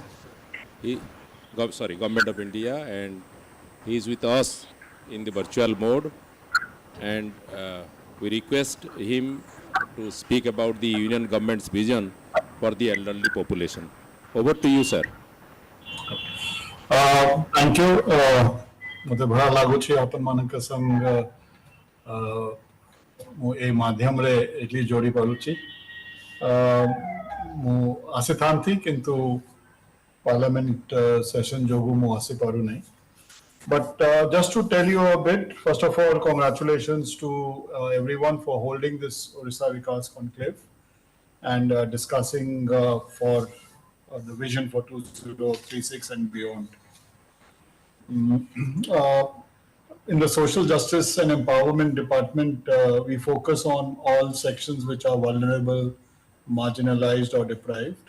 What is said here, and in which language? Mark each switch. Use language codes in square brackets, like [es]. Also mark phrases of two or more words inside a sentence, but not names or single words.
[en] Government of India, and he is with us in the virtual mode. And we request him to speak about the Union Government's vision for the elderly population. Over to you, sir. Thank you. [or] ମତେ ଭଲ ଲାଗୁଛି ଆପଣ ମାନଙ୍କ ସଙ୍ଗ ମୁଁ ଏ ମାଧ୍ୟମ ରେ ଏତିକି ଯୋଡ଼ି ପାରୁଛି. ମୁଁ ଆସିଥାନ୍ତି କିନ୍ତୁ [en] parliament session [or] ଯୋଗୁଁ ମୁଁ ଆସି ପାରୁ ନାହିଁ. [en] But just to tell you a bit, first of all, congratulations to everyone for holding this Odisha Vikash Conclave and discussing for the vision for 2036 and beyond. In the Social Justice and Empowerment Department, we focus on all sections which are vulnerable, marginalized or deprived.